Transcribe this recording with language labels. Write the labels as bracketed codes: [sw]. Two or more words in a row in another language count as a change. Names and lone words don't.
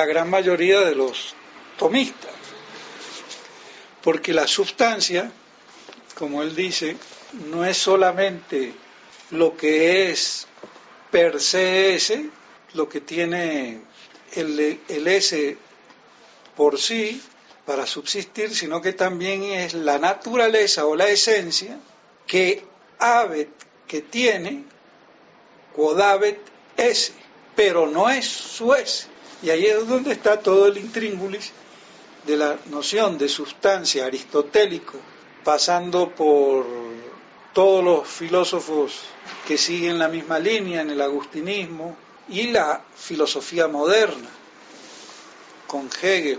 [es] gran mayoría de los tomistas, porque la sustancia, como él dice, no es solamente lo que es [la] per se [es] ese, lo que tiene el ese por sí para subsistir, sino que también es la naturaleza o la esencia que habet, que tiene, [la] quod habet esse, [es] pero no es su ese. Y ahí es donde está todo el intríngulis de la noción de sustancia aristotélico, pasando por todos los filósofos que siguen la misma línea en el agustinismo y la filosofía moderna, con Hegel.